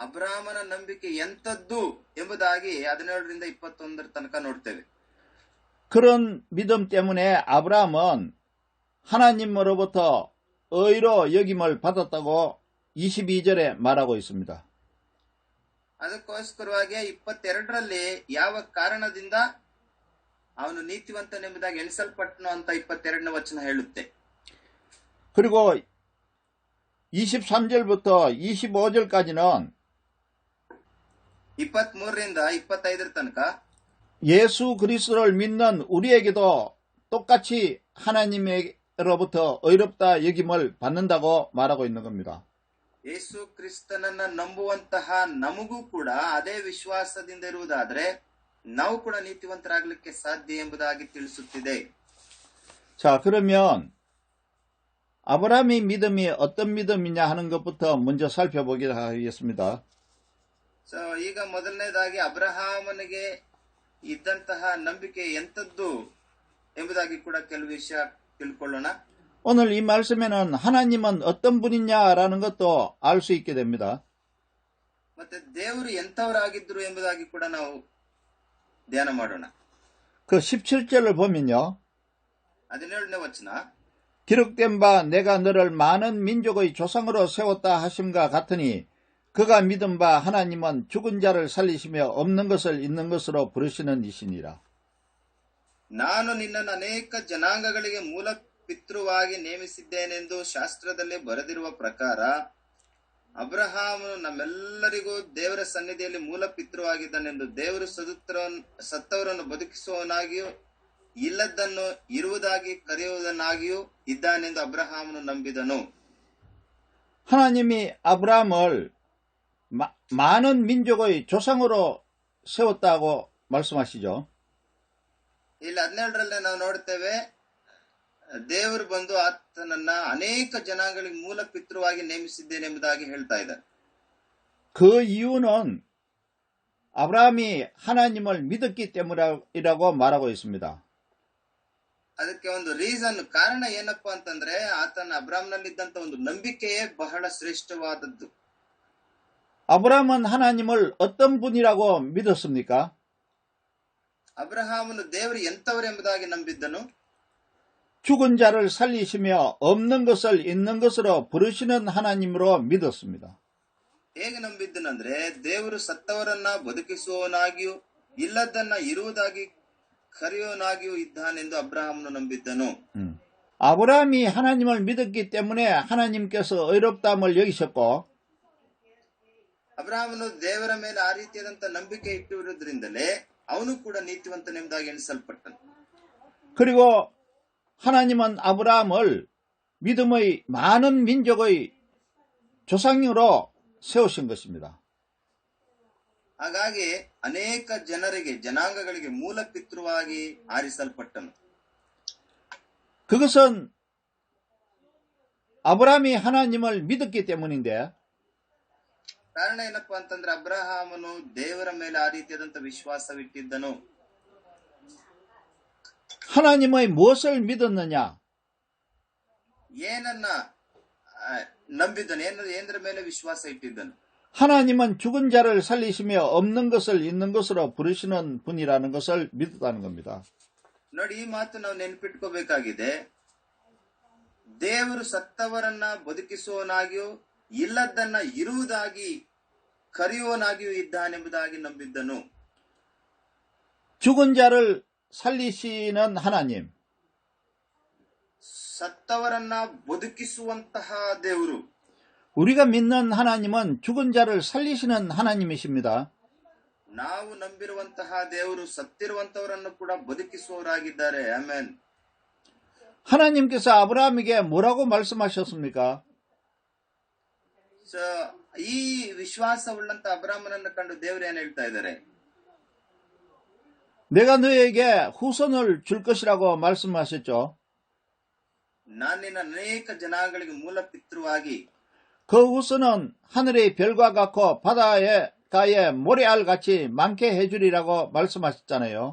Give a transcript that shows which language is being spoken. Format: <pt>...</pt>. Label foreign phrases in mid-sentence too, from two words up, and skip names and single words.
<kn>ಅಬ್ರಾಮನ ನಂಬಿಕೆ ಎಂಥದ್ದು ಎಂಬುದಾಗಿ 17ರಿಂದ 21 ತನಕ ನೋಡ್ತೇವೆ.</kn> <ko>그런 믿음 때문에 아브라함은 하나님으로부터 의로 여김을 받았다고 22절에 말하고 있습니다.</ko> <kn>ಅದಕ್ಕೋಸ್ಕರವಾಗಿ 22ರಲ್ಲಿ ಯಾವ ಕಾರಣದಿಂದ ಅವನು ನೀತಿವಂತನೆಂಬುದಾಗಿ ಎಣಿಸಲ್ಪಟ್ಟನು ಅಂತ 22ನೇ ವಚನ ಹೇಳುತ್ತೆ.</kn> <ko>그리고 23절부터 25절까지는</ko> <kn>23ರಿಂದ 25ರ ತನಕ</kn> <ko>예수 그리스도를 믿는 우리에게도 똑같이 하나님으로부터 의롭다 여김을 받는다고 말하고 있는 겁니다.</ko> <kn>ಯೇಸು ಕ್ರಿಸ್ತನನ್ನ ನಂಬುವಂತಹ ನಮಗೂ ಕೂಡ ಅದೇ ವಿಶ್ವಾಸದಿಂದ ಇರುವುದಾದ್ರೆ ನಾವು ಕೂಡ ನೀತಿವಂತರಾಗಲಿಕ್ಕೆ ಸಾಧ್ಯ ಎಂಬುದಾಗಿ ತಿಳಿಸುತ್ತಿದೆ.</kn> <ko>자, 그러면 아브라함의 믿음이 어떤 믿음이냐 하는 것부터 먼저 살펴보기로 하겠습니다.</ko> <kn>ಈಗ ಮೊದಲನೇದಾಗಿ ಅಬ್ರಹಾಮನಿಗೆ ಇದ್ದಂತಹ ನಂಬಿಕೆ ಎಂಥದ್ದು ಎಂಬುದಾಗಿ ಕೂಡ ಕೆಲವು ವಿಷಯ ತಿಳ್ಕೊಳ್ಳೋಣ.</kn> <ko>오늘 이 말씀에는 하나님은 어떤 분이냐라는 것도 알 수 있게 됩니다.</ko> <kn>ಮತ್ತೆ ದೇವರು ಎಂಥವರಾಗಿದ್ರು ಎಂಬುದಾಗಿ ಕೂಡ ನಾವು ಧ್ಯಾನ ಮಾಡೋಣ.</kn> <ko>그 17절을 보면요.</ko> <kn>17ನೇ ವಚನ,</kn> <ko>기록된 바 내가 너를 많은 민족의 조상으로 세웠다 하심과 같으니 그가 믿은 바 하나님은 죽은 자를 살리시며 없는 것을 있는 것으로 부르시는 이시니라.</ko> <kn>ನಾನು ನಿನ್ನನ್ನು ಅನೇಕ ಜನಾಂಗಗಳಿಗೆ ಮೂಲ ಪಿತೃವಾಗಿ ನೇಮಿಸಿದ್ದೇನೆಂದು ಶಾಸ್ತ್ರದಲ್ಲಿ ಬರೆದಿರುವ ಪ್ರಕಾರ ಅಬ್ರಹಾಮನು ನಮ್ಮೆಲ್ಲರಿಗೂ ದೇವರ ಸನ್ನಿಧಿಯಲ್ಲಿ ಮೂಲ ಪಿತೃವಾಗಿದ್ದಾನೆಂದು ದೇವರು ಸತ್ತವರನ್ನು ಬದುಕಿಸುವವನಾಗಿಯೂ ಇಲ್ಲದನ್ನು ಇರುವುದಾಗಿ ಕರೆಯುವುದನ್ನಾಗಿಯೂ ಇದ್ದಾನೆಂದು ಅಬ್ರಹಾಮನು ನಂಬಿದನು.</kn> <ko>하나님이 아브라함을 많은 민족의 조상으로 세웠다고 말씀하시죠.</ko> <kn>ಇಲ್ಲಿ 17ರಲ್ಲಿ ನಾವು ನೋಡ್ತೇವೆ, ದೇವರು ಬಂದು ಆತನನ್ನ ಅನೇಕ ಜನಾಂಗಗಳಿಗೆ ಮೂಲ ಪಿತೃವಾಗಿ ನೇಮಿಸಿದ್ದೇನೆ ಎಂಬುದಾಗಿ ಹೇಳ್ತಾ ಇದ್ದಾರೆ.</kn> <ko>그 이유는 아브라함이 하나님을 믿었기 때문이라고 말하고 있습니다.</ko> <kn>ಅದಕ್ಕೆ ಒಂದು ಕಾರಣ ಏನಪ್ಪಾ ಅಂತಂದ್ರೆ ಆತನ ಅಬ್ರಾಮ್ನಲ್ಲಿದ್ದಂತ ಒಂದು ನಂಬಿಕೆಯೇ ಬಹಳ ಶ್ರೇಷ್ಠವಾದದ್ದು.</kn> <ko>아브라함은 하나님을 어떤 분이라고 믿었습니까?</ko> <kn>ಅಬ್ರಹಾಮನು ದೇವರು ಎಂತವರು ಎಂಬುದಾಗಿ ನಂಬಿದ್ದನು.</kn> <ko>죽은 자를 살리시며 없는 것을 있는 것으로 부르시는 하나님으로 믿었습니다.</ko> <kn>ಹೇಗೆ ನಂಬಿದ್ದನಂದ್ರೆ ದೇವರು ಸತ್ತವರನ್ನ ಬದುಕಿಸುವವನಾಗಿಯೂ ಇಲ್ಲದನ್ನ ಇರುವುದಾಗಿ ಕರೆಯುವವನಾಗಿಯೂ ಇದ್ದಾನೆಂದು ಅಬ್ರಹಾಮನು ನಂಬಿದ್ದನು.</kn> <ko>아브라함이 하나님을 믿었기 때문에 하나님께서 의롭다함을 여기셨고,</ko> <kn>ಅಬ್ರಹಾಮನು ದೇವರ ಮೇಲೆ ಆ ರೀತಿಯಾದಂತ ನಂಬಿಕೆ ಇಟ್ಟಿರುವುದರಿಂದಲೇ ಅವನು ಕೂಡ ನೀತಿವಂತನೆಂಬುದಾಗಿ ಎಣಿಸಲ್ಪಟ್ಟನು.</kn> <ko>그리고 하나님은 아브라함을 믿음의 많은 민족의 조상으로 세우신 것입니다.</ko> <kn>ಹಾಗಾಗಿ ಅನೇಕ ಜನರಿಗೆ ಜನಾಂಗಗಳಿಗೆ ಮೂಲ ಪಿತೃವಾಗಿ ಆರಿಸಲ್ಪಟ್ಟನು.</kn> <ko>그것은 아브라함이 하나님을 믿었기 때문인데,</ko> <kn>ಕಾರಣ ಏನಪ್ಪಾ ಅಂತಂದ್ರೆ ಅಬ್ರಹಾಮನು ದೇವರ ಮೇಲೆ ಆ ರೀತಿಯಾದಂತ ವಿಶ್ವಾಸವಿಟ್ಟಿದ್ದನು.</kn> <ko>하나님의 무엇을 믿었느냐?</ko> <kn>ಏನನ್ನ ನಂಬಿದ್ದನು, ಏನರ ಮೇಲೆ ವಿಶ್ವಾಸ ಇಟ್ಟಿದ್ದನು.</kn> <ko>하나님은 죽은 자를 살리시며 없는 것을 있는 것으로 부르시는 분이라는 것을 믿었다는 겁니다.</ko> <kn>ನೋಡಿ, ಈ ಮಾತು ನಾವು ನೆನಪಿಟ್ಕೋಬೇಕಾಗಿದೆ. ದೇವರು ಸತ್ತವರನ್ನ ಬದುಕಿಸುವವನಾಗಿಯೂ ಇಲ್ಲದನ್ನ ಇರುವುದಾಗಿ ಕರೆಯುವವನಾಗಿಯೂ ಇದ್ದಾನೆಂಬುದಾಗಿ ನಂಬಿದ್ದನು.</kn> <ko>죽은 자를 살리시는 하나님,</ko> <kn>ಸತ್ತವರನ್ನ ಬದುಕಿಸುವಂತಹ ದೇವರು.</kn> <ko>우리가 믿는 하나님은 죽은 자를 살리시는 하나님이십니다.</ko> <kn>ನಾವು ನಂಬಿರುವಂತಹ ದೇವರು ಸತ್ತಿರುವಂತವರನ್ನು ಕೂಡ ಬದುಕಿಸುವವರಾಗಿದ್ದಾರೆ. ಆಮೆನ್.</kn> <ko>하나님께서 아브라함에게 뭐라고 말씀하셨습니까?</ko> <kn>ಈ ವಿಶ್ವಾಸವುಳ್ಳಂತ ಅಬ್ರಾಮನನ್ನು ಕಂಡು ದೇವರು ಏನ್ ಹೇಳ್ತಾ ಇದ್ದಾರೆ?</kn> <ko>내가 너에게 후손을 줄 것이라고 말씀하셨죠.</ko> <kn>ನಾನು ನಿನ್ನ ಅನೇಕ ಜನಾಂಗಗಳಿಗೆ ಮೂಲ ಪಿತೃವಾಗಿ,</kn> <ko>그 후손은 하늘의 별과 같고 바다의 모래알 같이 많게 해주리라고 말씀하셨잖아요.</ko>